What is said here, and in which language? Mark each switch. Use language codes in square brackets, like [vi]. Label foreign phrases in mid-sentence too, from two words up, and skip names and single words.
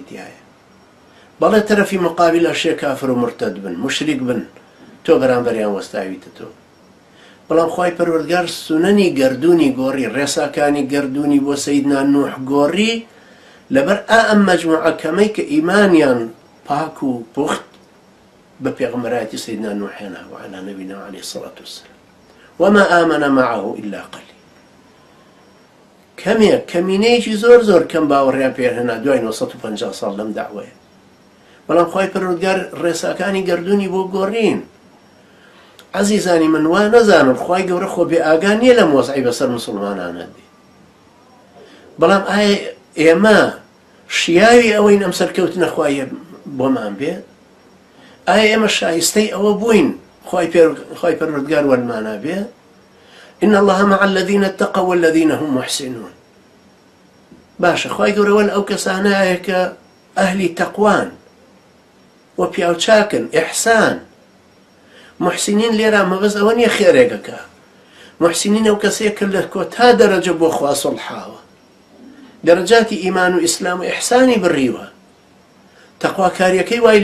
[ckb] تایە بەڵێ تەرەفی مقابلە شێ کافر و مرتەد بن مشریک بن تۆ بەرامبەریان وەستاویتە تۆ بەڵام خوای پەروەردگار سونەنی گەردوونی گۆڕی ڕێساکانی گەردوونی بۆ سەیدنا نوح گۆڕی لەبەر ئەم مەجموعە کەمەی کە ئیمانیان پاک و پوخت بە پێغەمبەرایەتی سەیدنا نوح هێنا [ar] وعلى نبينا عليه الصلاة والسلام وما آمن معه إلا قليل [ckb] کەمێک کەمینەیەکی زۆر زۆر کەم باوەڕیان پێهێنا دوای 950 ساڵ لەم داوایە بەڵام خوای پەروەردگار ڕێساکانی گەردوونی بۆ گۆڕین عەزیزانی من وا نەزانن خوای گەورە خۆ بێ ئاگا نییە لە مۆزعی بەسەر موسڵمانانە دێ بەڵام ئایا ئێمە شیاوی ئەوەین ئەم سەرکەوتنە خوایە بۆمان بێت ئایا ئێمە شایستەی ئەوە بووین خوای پەروەردگار وەرمانە بێ [ar] إن الله مع الذين اتقوا والذين هم محسنون [ckb] باشە خوای گەورە وەل ئەو کەسانەیە کە ئەهلی تەقوان و پیاو چاکن ئیحسان محسنین لێرە مەبەست ئەوە نییە خێرێکەکە محسنین ئەو کەسەیە کە لە کۆتا دەرەجە بۆ خوا سڵحاوە دەرەجاتی ئیمان و ئیسلام و ئیحسانی بڕیوە تەقواکاریەکەی وای